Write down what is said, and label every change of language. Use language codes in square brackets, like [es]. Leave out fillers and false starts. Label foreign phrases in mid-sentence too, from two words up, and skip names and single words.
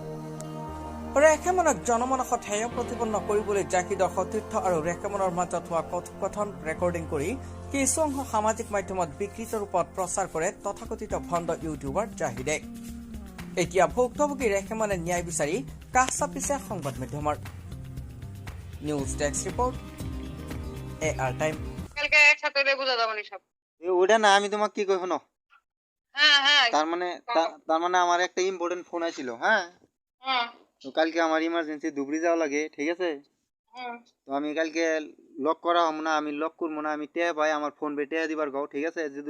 [as] ৰেহেমনক জনমানসত হেয় প্ৰতিপন্ন কৰিবলৈ জাহিদৰ সতীৰ্থ আৰু ৰেহেমনৰ মাজত হোৱা কথোপকথন ৰেকৰ্ডিং কৰি কিছু অংশ সামাজিক মাধ্যমত বিকৃত ৰূপত প্ৰচাৰ কৰে তথাকথিত ভণ্ড ইউটিউবাৰ জাহিদে এতিয়া ভুক্তভোগী ৰেহেমনে ন্যায় বিচাৰি কাষ চাপিছে সংবাদ মাধ্যমৰ [en] news desk report [as] এআর টাইম [bn] কালকে একসাথে বুঝা যাবে না সব ওটা না আমি তোমাকে কি কই শোনো হ্যাঁ হ্যাঁ তার মানে আমার একটা ইম্পর্টেন্ট ফোন আইছিল হ্যাঁ হ্যাঁ তো কালকে আমার ইমার্জেন্সি ধুবড়ি যাওয়া লাগে ঠিক আছে তো আমি কালকে লক করা হম না আমি লক করবো না আমি টেয়া ভাই আমার ফোন পে টেয়া দিবার গাও ঠিক আছে যদি